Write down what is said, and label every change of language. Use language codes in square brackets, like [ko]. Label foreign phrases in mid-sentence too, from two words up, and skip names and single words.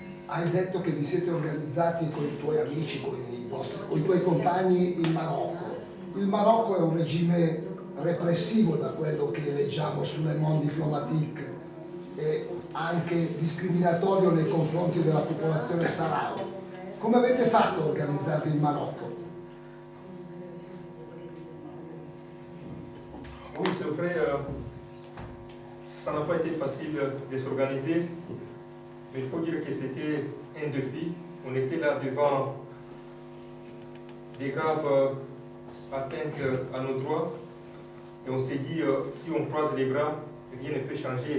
[it] hai detto che vi siete organizzati con i tuoi amici, con i tuoi compagni in Marocco. Il Marocco è un regime repressivo da quello che leggiamo su Le Monde Diplomatique e anche discriminatorio nei confronti della popolazione saharawi. Come avete fatto a organizzarvi in Marocco? [fr] Oui, c'est vrai, ça n'a pas été facile de s'organiser, mais il faut dire que c'était un défi. On était là devant des graves atteintes à nos droits et on s'est dit, si on croise les bras, rien ne peut changer.